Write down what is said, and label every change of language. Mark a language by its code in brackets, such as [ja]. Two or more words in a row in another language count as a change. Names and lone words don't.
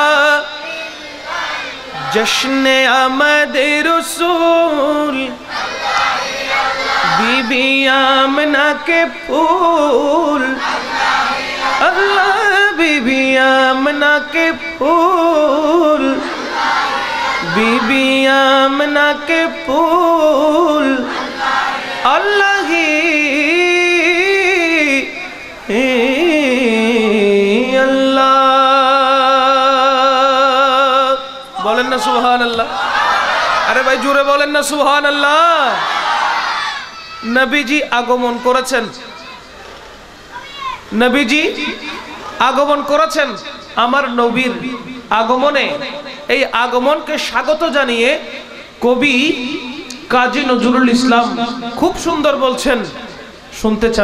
[ur] جشن آمد رسول بی بی آمنہ کے پھول اللہ بی بی آمنہ کے پھول بی بی آمنہ کے پھول اللہ ہی [bn] আল্লাহ বলুন না সুবহানাল্লাহ আরে ভাই জোরে বলুন না সুবহানাল্লাহ নবীজি আগমন করেছেন নবীজি আগমন করেছেন আমার নবীর আগমনে এই আগমনকে স্বাগত জানিয়ে কবি কাজী নজরুল ইসলাম খুব সুন্দর বলছেন শুনতে চান